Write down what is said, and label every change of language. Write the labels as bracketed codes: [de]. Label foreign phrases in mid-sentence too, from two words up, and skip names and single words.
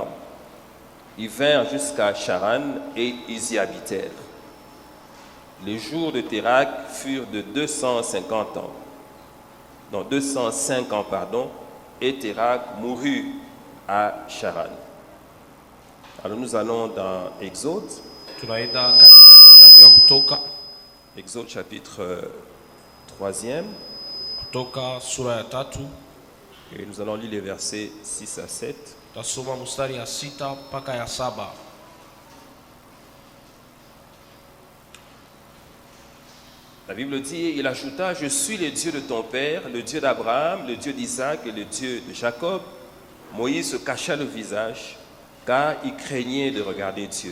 [fr] Ils vinrent jusqu'à Charan et ils y habitèrent. Les jours de Térakh furent de 205 ans, et Térakh mourut à Charan. Alors nous allons dans Exode. [sw] Tunaenda katika kitabu ya Kutoka. [fr] Exode chapitre 3e. [sw] Kutoka sura ya 3. [fr] Et nous allons lire les versets 6 à 7. [sw] Tasoma mstari ya 6 mpaka ya 7. [fr] La Bible dit, il ajouta, je suis le Dieu de ton père, le Dieu d'Abraham, le Dieu d'Isaac et le Dieu de Jacob. Moïse se cacha le visage, car il craignait de regarder Dieu.